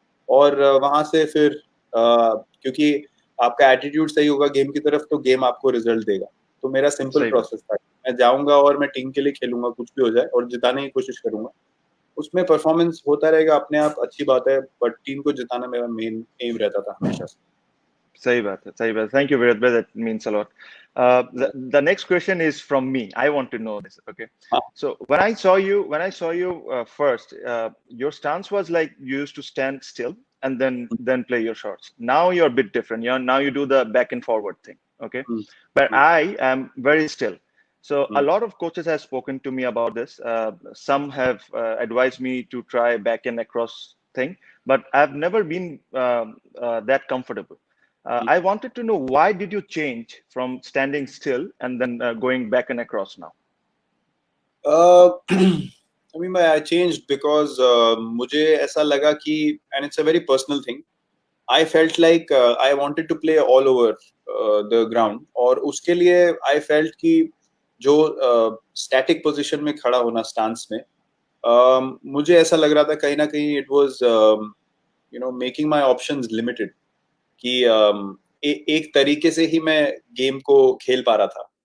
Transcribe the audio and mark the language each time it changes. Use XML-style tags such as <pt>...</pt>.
<hi>और वहां से फिर क्योंकि आपका एटीट्यूड सही होगा गेम की तरफ तो गेम आपको रिजल्ट देगा. तो मेरा सिंपल प्रोसेस था, मैं जाऊंगा और मैं टीम के लिए खेलूंगा, कुछ भी हो जाए, और जिताने की कोशिश करूंगा. उसमें परफॉर्मेंस होता रहेगा अपने आप, अच्छी बात है, बट टीम को जिताना मेरा मेन एम रहता था हमेशा से. सही बात है, सही बात.</hi> <en>Thank you, Virat bhai. That means a lot. The next question is from me. I want to know this. Okay. So when I saw you first, your stance was like you used to stand still and then play your shots. Now you're a bit different. Now you do the back and forward thing. Okay. But I am very still. So a lot of coaches have spoken to me about this. Some have advised me to try back and across thing, but I've never been that comfortable. I wanted to know, why did you change from standing still and then going back and across now? I mean, I changed because</en> <hi>मुझे ऐसा लगा कि,</hi> <en>and it's a very personal thing, I felt like I wanted to play all over the ground.</en> <hi>और उसके लिए I felt कि जो static position में खड़ा होना stance में, मुझे ऐसा लग रहा था कहीं ना कहीं</hi> <en>it was making my options limited.</en> <hi>कि एक तरीके से ही मैं गेम को खेल पा रहा था.</hi>